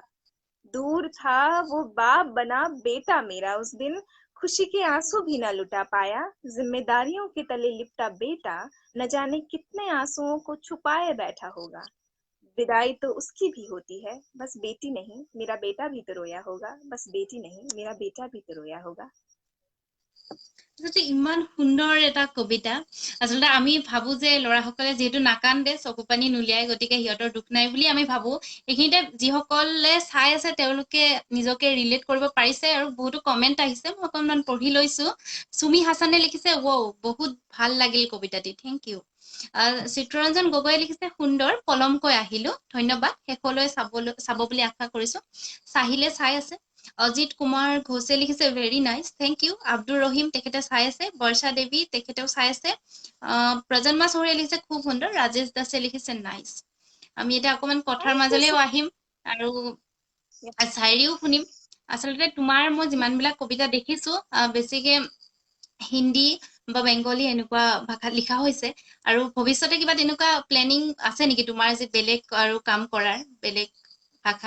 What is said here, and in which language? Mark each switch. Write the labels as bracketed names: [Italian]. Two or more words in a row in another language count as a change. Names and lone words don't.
[Hindi] दूर था वो बाप बना बेटा मेरा उस दिन, खुशी के आंसू भी न लुटा पाया, जिम्मेदारियों के तले लिपटा बेटा न जाने कितने आंसुओं को छुपाए बैठा होगा। विदाई तो उसकी भी होती है, बस बेटी नहीं मेरा बेटा भी तो रोया होगा, बस बेटी नहीं मेरा बेटा भी तो रोया होगा। [Assamese] আচলতে ইমান সুন্দৰ এটা কবিতা আচলতে আমি ভাবো যে ল'ৰাসকলে যিহেতু নাকান্দে চকু পানী নুলিয়াই গতিকে সিহঁতৰ দুখ নাই বুলি আমি ভাবো এইখিনিতে যিসকলে চাই আছে তেওঁলোকে নিজকে ৰিলেট কৰিব পাৰিছে আৰু বহুতো কমেণ্ট আহিছে মই অকণমান পঢ়ি লৈছো সুমি হাছানে লিখিছে বহুত ভাল লাগিল কবিতাটি [English] thank you [Assamese] চিত্ৰৰঞ্জন গগৈয়ে লিখিছে সুন্দৰ পলমকৈ আহিলো ধন্যবাদ শেষলৈ চাব বুলি আশা কৰিছো চাহিলে চাই আছে অজিত কুমাৰ ঘোষে লিখিছে [English] very nice thank you [Assamese] আব্দুৰ ৰহিম তেখেতে চাই আছে বৰ্ষা দেৱী তেখেতেও চাই আছে প্ৰজন্মা চৌধুৰীয়ে লিখিছে খুব সুন্দৰ ৰাজেশ দাসে লিখিছে নাইচ আমি এতিয়া অকণমান কথাৰ [English] Thank you [Assamese] মাজলৈও [English] so [Assamese] আহিম আৰু [English] much. [Assamese] চাইৰিও শুনিম আচলতে তোমাৰ মই যিমানবিলাক কবিতা দেখিছো বেছিকে হিন্দী বা বেংগলী এনেকুৱা ভাষাত লিখা হৈছে আৰু ভৱিষ্যতে কিবা তেনেকুৱা প্লেনিং আছে নেকি তোমাৰ যে বেলেগ আৰু কাম কৰাৰ বেলেগ ভাষাত